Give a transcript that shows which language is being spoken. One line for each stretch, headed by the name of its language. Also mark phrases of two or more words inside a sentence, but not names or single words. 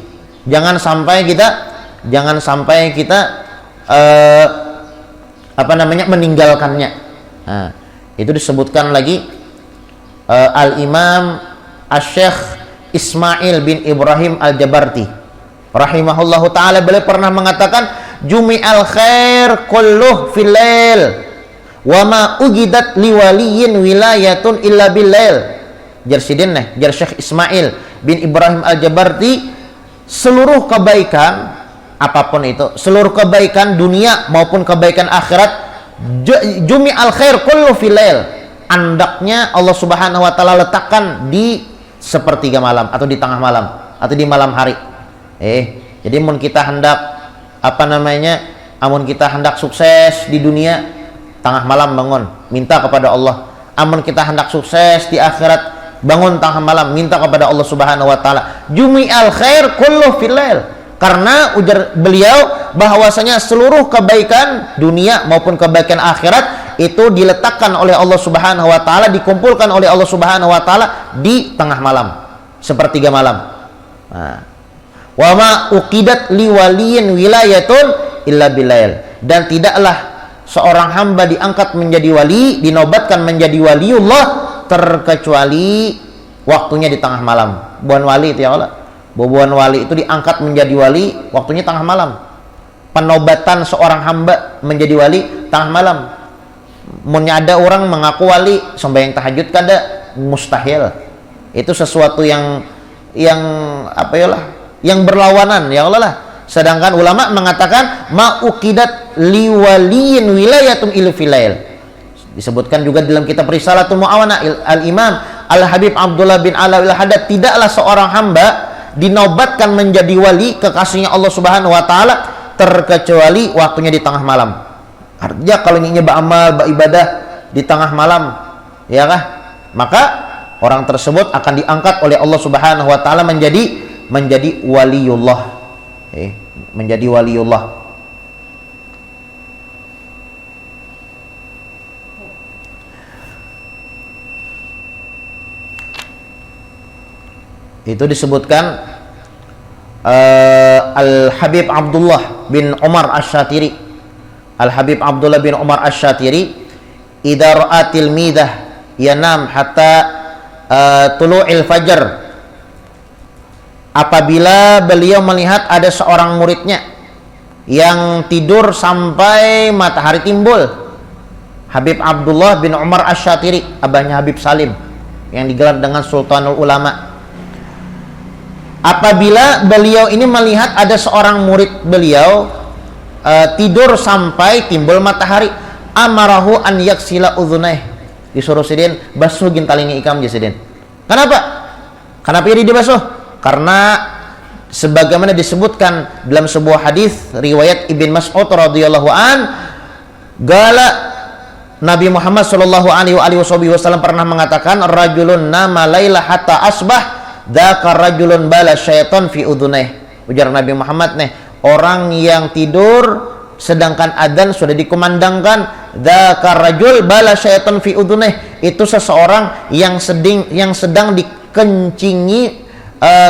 Indonesian: Jangan sampai kita meninggalkannya. Nah, itu disebutkan lagi Al-Imam Asy-Syaikh Ismail bin Ibrahim Al-Jabarti
Arabic: رحمه الله تعالى,
Indonesian: beliau pernah mengatakan,
Arabic: جمع الخير كله في الليل وما وجدت لولي ولاية إلا بالليل.
Indonesian: Jar Syekh Ismail bin Ibrahim Al-Jabarti, seluruh kebaikan apapun itu, seluruh kebaikan dunia maupun kebaikan akhirat,
Arabic: جمع الخير كله في الليل,
Indonesian: andaknya Allah
Arabic: سبحانه وتعالى
Indonesian: letakkan di sepertiga malam atau di tengah malam atau di malam hari. Jadi mun kita hendak amun kita hendak sukses di dunia, tengah malam bangun minta kepada Allah. Amun kita hendak sukses di akhirat, bangun tengah malam minta kepada Allah
Arabic: سبحانه وتعالى. جمع الخير كله في الليل.
Indonesian: Karena ujar beliau bahwasanya seluruh kebaikan dunia maupun kebaikan akhirat itu diletakkan oleh Allah
Arabic: سبحانه وتعالى,
Indonesian: dikumpulkan oleh Allah
Arabic: سبحانه وتعالى
Indonesian: di tengah malam, sepertiga malam. Nah,
Arabic: وما عقدت لولي ولاية إلا بالليل,
Indonesian: dan tidaklah seorang hamba diangkat menjadi wali, dinobatkan menjadi waliullah, terkecuali waktunya di tengah malam.
Banjar: Buan wali itu
Arabic: يا الله.
Banjar: Buan wali itu diangkat menjadi wali, waktunya tengah malam.
Indonesian: Penobatan seorang hamba menjadi wali tengah malam.
Banjar: Mun ada orang mengaku wali sembahyang tahajud kada, mustahil.
Indonesian: Itu sesuatu yang berlawanan
Arabic: يا الله
Indonesian: lah. Sedangkan ulama mengatakan
Arabic: ما عقدت لولي ولاية إلا في الليل.
Indonesian: Disebutkan juga dalam kitab Risalatul Mu'awana Al-Imam Al-Habib Abdullah bin Ala Al-Haddad, tidaklah seorang hamba dinobatkan menjadi wali kekasihnya Allah
Arabic: سبحانه وتعالى
Indonesian: terkecuali waktunya di tengah malam. Artinya kalau ingin beramal, beribadah di tengah malam, ya kah? Maka orang tersebut akan diangkat oleh Allah
Arabic: سبحانه وتعالى
Indonesian: menjadi waliullah. Menjadi waliullah. Itu disebutkan Al-Habib Abdullah bin Umar Asy-Syatiri.
Arabic: Al-Habib Abdullah bin Umar Asy-Syatiri, إذا رأى المريد ينام حتى طلوع الفجر.
Indonesian: Apabila beliau melihat ada seorang muridnya yang tidur sampai matahari timbul. Habib Abdullah bin Umar Asy-Syatiri, abahnya Habib Salim yang digelar dengan Sultanul Ulama. Apabila beliau ini melihat ada seorang murid beliau tidur sampai timbul matahari,
Arabic: أمره أن يغسل أذنيه,
Banjar: disuruh sidin basuh gintalingi ikam sidin.
Indonesian: Kenapa ini dibasuh? Karena sebagaimana disebutkan dalam sebuah hadis riwayat Ibn Mas'ud
Arabic: رضي الله عن,
Indonesian: gala Nabi Muhammad
Arabic: صلى الله عليه وسلم
Indonesian: pernah mengatakan,
Arabic: رجل نام ليلة حتى أصبح ذاك رجل بال الشيطان في أذنيه.
Indonesian: Ujar Nabi Muhammad nih, orang yang tidur sedangkan adzan sudah dikumandangkan,
Arabic: ذاك رجل بال الشيطان في أذنيه,
Indonesian: itu seseorang yang sedang dikencingi syaitan telinganya.